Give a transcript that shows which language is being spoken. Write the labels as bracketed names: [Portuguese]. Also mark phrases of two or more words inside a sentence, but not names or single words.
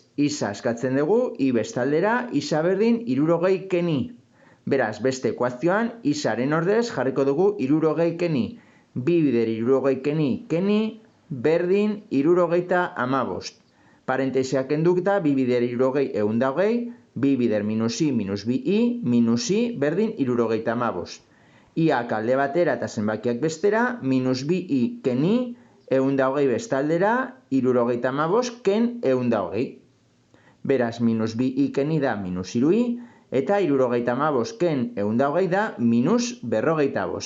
[Basque] Isa askatzen dugu, i bestaldera, isa berdin 60 keni. Beraz, beste ekuazioan, isaren ordez jarriko dugu 60 keni. 2 bider 60 keni, berdin 75. Parentesiak kendukta, 2 bider 60 120, 2 bider minus i, minus 2i, minus i, berdin 75. Iak alde batera eta zenbakiak bestera, minus 2i keni, 120 bestaldera, 75 ken 120. Beraz, minus 2i keni da minus 3i, eta 75 ken 120 da minus 45.